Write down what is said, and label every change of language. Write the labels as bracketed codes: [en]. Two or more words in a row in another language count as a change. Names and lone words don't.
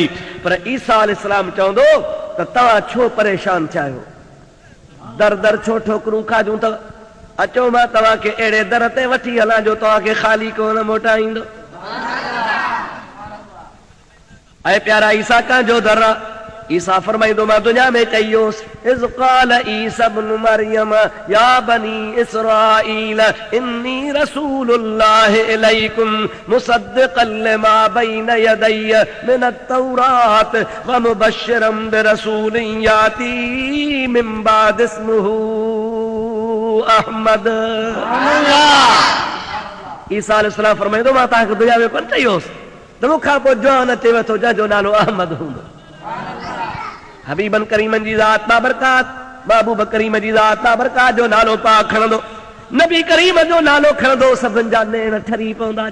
[sd] पर ईसा अलैहिस्सलाम चवंदो त तव्हां छो परेशान थिया आहियो, दर दर छो ठोकरूं खाजूं त अचो मां तव्हांखे अहिड़े दर ते वठी हलां जो तव्हांखे ख़ाली कोन मोटाईंदो। ऐं प्यारा ईसा कंहिंजो दर आहे? ईसा फरमाईंदो मां दुनिया में चयोसि [ar] إذ قال عيسى ابن مريم يا بني إسرائيل إني رسول الله إليكم مصدقا لما بين يدي من التوراة ومبشرا برسول يأتي من بعد اسمه أحمد. [sd] ईसा अलैहिस्सलाम फरमाईंदो मां तव्हांखे दुनिया में कोन चयोसि त मूंखां पोइ जवान अचे वेठो जंहिंजो नालो अहमद हूंदो। हबीबन करीमन जी ज़ात बाबरकात, महबूब करीम जी ज़ात बाबरकात जो नालो पाक खणंदो, नबी करीम जो नालो खणंदो, सभिनि जा नेण ठरी पवंदा।